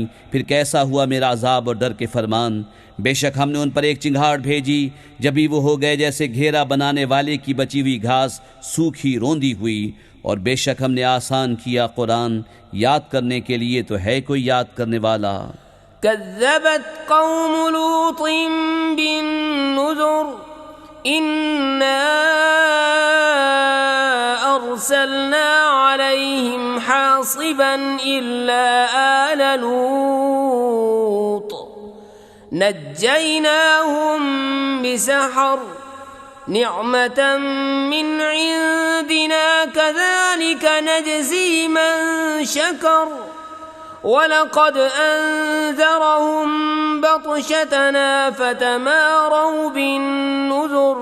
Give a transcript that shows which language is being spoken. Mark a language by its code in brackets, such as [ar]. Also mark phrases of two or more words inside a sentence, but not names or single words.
[hi] फिर कैसा हुआ मेरा अजाब और डर के फरमान। बेशक हमने उन पर एक चिंगाड़ भेजी, जब भी वो हो गए जैसे घेरा बनाने वाले की बची हुई घास सूखी रोंदी हुई। और बेशक हमने आसान किया कुरान याद करने के लिए, तो है कोई याद करने वाला। [ar] كذبت قوم لوط بالنذر. إنا أرسلنا عليهم حاصبا إلا آل لوط نجيناهم بسحر. نعمة من عندنا كذلك نجزي من شكر. ولقد أنذرهم بطشتنا فتماروا بالنذر.